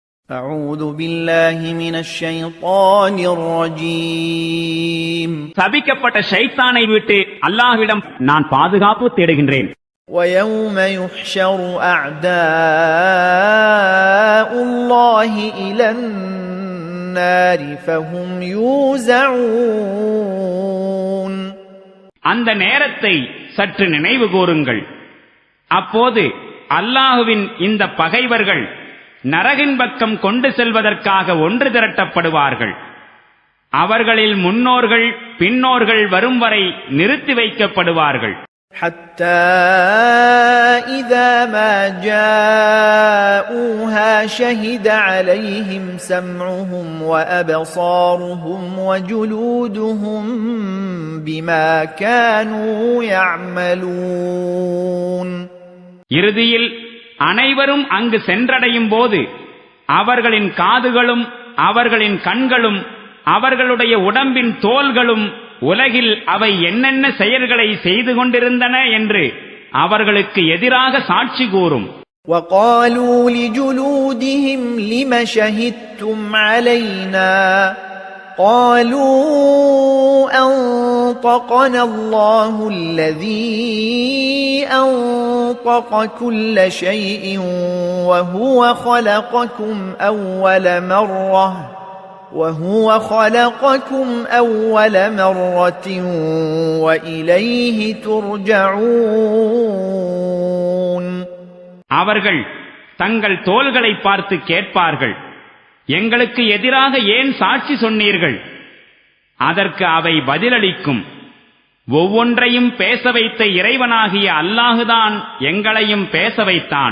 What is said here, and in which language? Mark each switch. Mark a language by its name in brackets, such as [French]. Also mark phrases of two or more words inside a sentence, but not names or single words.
[Arabic] أعوذ بالله من الشيطان الرجيم [Tamil] சபிக்கப்பட்ட ஷைத்தானை விட்டு அல்லாஹ்விடம் நான் பாதுகாப்பு தேடுகின்றேன். [Arabic] ويوم يحشر أعداء الله إلى النار فهم يوزعون [Tamil] அந்த நேரத்தை சற்று நினைவு கூறுங்கள். அப்போது அல்லாஹுவின் இந்த பகைவர்கள் நரகின் பக்கம் கொண்டு செல்வதற்காக ஒன்று திரட்டப்படுவார்கள். அவர்களில் முன்னோர்கள் பின்னோர்கள் வரும் வரை நிறுத்தி வைக்கப்படுவார்கள். [Arabic] حتى إذا ما جاءوها شهد عليهم سمعهم وأبصارهم وجلودهم بما كانوا يعملون [Tamil] இறுதியில் அனைவரும் அங்கு சென்றடையும் போது அவர்களின் காதுகளும் அவர்களின் கண்களும் அவர்களுடைய உடம்பின் தோல்களும் உலகில் அவை என்னென்ன செயல்களை செய்து கொண்டிருந்தன என்று அவர்களுக்கு எதிராக சாட்சி கூறும். [Arabic] وَقَالُوا لِجُلُودِهِمْ لِمَ شَهِدتُّمْ عَلَيْنَا قَالُوا أَنطَقَنَا اللَّهُ الَّذِي أَنطَقَ كُلَّ شَيْءٍ وَهُوَ خَلَقَكُمْ أَوَّلَ مَرَّةٍ وَإِلَيْهِ تُرْجَعُونَ [Tamil] அவர்கள் தங்கள் தோள்களை பார்த்து கேட்பார்கள், எங்களுக்கு எதிராக ஏன் சாட்சி சொன்னீர்கள்? அதற்கு அவை பதிலளிக்கும், ஒவ்வொன்றையும் பேச வைத்த இறைவனாகிய அல்லாஹுதான் எங்களையும் பேச வைத்தான்.